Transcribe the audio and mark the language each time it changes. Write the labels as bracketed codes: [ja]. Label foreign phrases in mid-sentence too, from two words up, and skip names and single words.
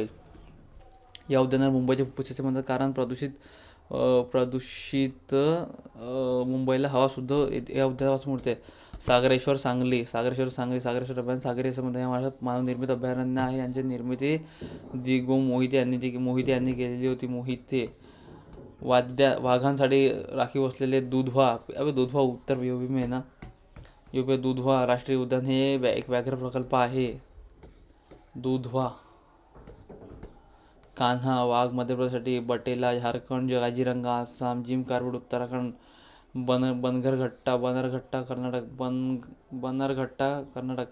[mr] या उद्यानाला मुंबईचे फुफ्फुस असे म्हणतात कारण प्रदूषित मुंबईला हवा सुद्धा या उद्यानापासून मिळते. सागरेश्वर सांगली अभयारण्य. सागरी समुद्र या महाराष्ट्रात मानवनिर्मित अभयारण्य आहे. यांची निर्मिती दिगो मोहिते यांनी केलेली होती. वाघांसाठी राखीव असलेले दुधवा उत्तर [hi] यूपी में ना. [mr] दुधवा राष्ट्रीय उद्यान हे एक व्याघ्र प्रकल्प आहे. दुधवा. कान्हा वाघ मध्य प्रदेशसाठी. बटेला झारखंड. काझीरंगा आसाम. जिम कॉर्बेट उत्तराखंड. बनरघट्टा कर्नाटक.